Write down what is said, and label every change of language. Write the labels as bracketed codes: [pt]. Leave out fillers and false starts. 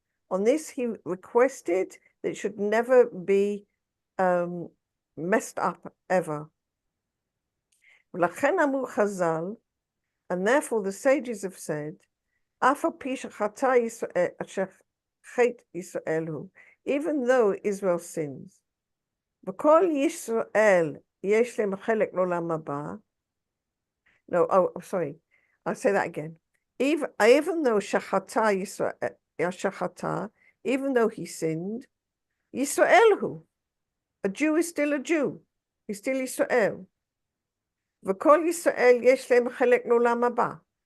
[en] On this, he requested that it should never be messed up ever. [he] ולכן אמרו חז"ל, [en] and therefore the sages have said, [he] אף על פי שחטא ישראל, אשר חטא ישראל הוא, [en] even though Israel sins, [he] וכל ישראל יש להם חלק לעולם הבא. [en] No, oh, sorry. I'll say that again. Even though [he] shachata Yisrael, shachata, [en] even though he sinned, [he] Yisrael hu, [en] a Jew is still a Jew. He's still Yisrael. [he] V'kol Yisrael yesh lehem chelek l'olam haba.